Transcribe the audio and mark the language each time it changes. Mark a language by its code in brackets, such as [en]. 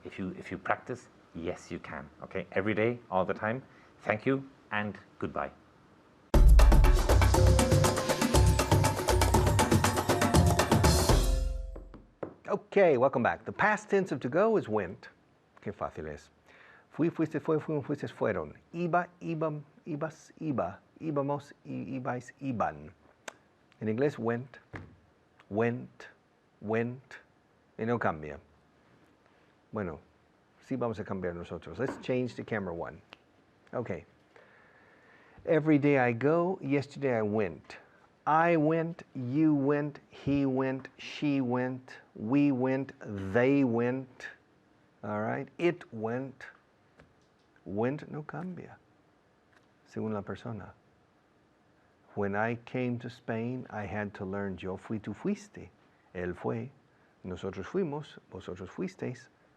[en] If you practice, yes, you can. Okay. Every day, all the time. Thank you and goodbye. Okay, welcome back. The past tense of to go is went. [es] Qué fácil es. Fui, fuiste, fue, fuimos, fuistes, fueron. Iba, ibam, ibas, iba. Íbamos, ibais, iban. En inglés, went, went, went. Y no cambia. Bueno, sí vamos a cambiar nosotros. [en] Let's change to camera 1. Okay. Every day I go, yesterday I went. I went, you went, he went, she went, we went, they went. All right? It went. [es] Went no cambia, según la persona. [en] When I came to Spain, I had to learn [es] yo fui, tú fuiste. Él fue. Nosotros fuimos, vosotros fuisteis.